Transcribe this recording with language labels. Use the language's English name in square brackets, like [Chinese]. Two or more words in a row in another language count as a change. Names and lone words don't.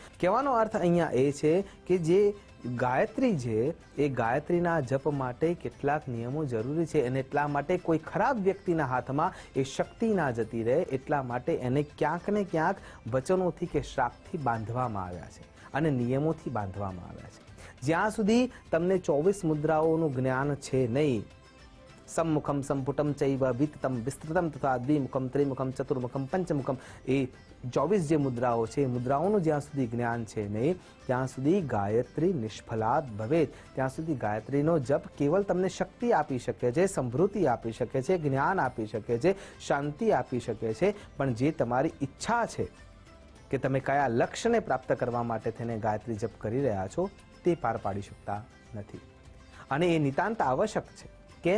[Gujarati] કહેવાનો અર્થ અહીંયા એ છે કે જે ગાયત્રી છે એ ગાયત્રીના જપ માટે કેટલાક નિયમો જરૂરી છે અને એટલા માટે કોઈ ખરાબ વ્યક્તિના હાથમાં એ શક્તિ ના જતી રહે, એટલા માટે એને ક્યાંક ને ક્યાંક વચનોથી કે શ્રાપથી બાંધવામાં આવ્યા છે અને નિયમોથી બાંધવામાં આવ્યા છે। જ્યાં સુધી તમને 24 મુદ્રાઓનું જ્ઞાન છે નહીં, [Sanskrit] सम्मुखम संपुटम चैव विततम विस्तृतम तथा द्विमुखम त्रिमुखम चतुर्मुखम पंचमुखम, [Gujarati] એ 24 જે મુદ્રાઓ છે એ મુદ્રાઓનું જ્યાં સુધી જ્ઞાન છે નહીં ત્યાં સુધી ગાયત્રી [Sanskrit] નિષ્ફલાત ભવેત, [Gujarati] ત્યાં સુધી ગાયત્રીનો જપ કેવલ તમને શક્તિ આપી શકે છે, સમૃદ્ધિ આપી શકે છે, જ્ઞાન આપી શકે છે, શાંતિ આપી શકે છે, પણ જે તમારી ઈચ્છા છે કે તમે કયા લક્ષ્યને પ્રાપ્ત કરવા માટે થઈને ગાયત્રી જપ કરી રહ્યા છો તે પાર પાડી શકતા નથી અને એ નિતાંત આવશ્યક છે। કેમ?